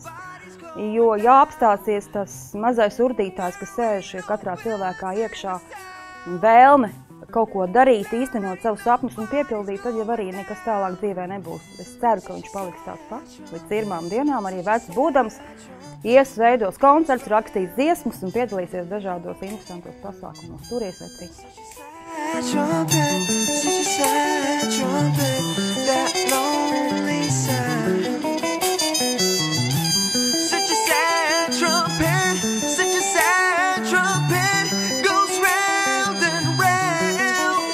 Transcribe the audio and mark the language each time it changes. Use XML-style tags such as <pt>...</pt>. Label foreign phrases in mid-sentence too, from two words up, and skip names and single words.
<lv>Jo jāapstāsies tas mazais urdītājs, kas sēž katrā cilvēkā iekšā, vēlme kaut ko darīt, īstenot savus sapņus un piepildīt, tad jau arī nekas tālāk dzīvē nebūs. Es ceru, ka viņš paliks tāds pats. Līdz pirmām dienām arī vecs būdams, veidos koncerts, rakstīs dziesmas un piedalīsies dažādos interesantos pasākumos. Turies vai trīs.</lv> <en>Trumpet, such a sad trumpet, that lonely sound. Such a sad trumpet, goes round and round.</en>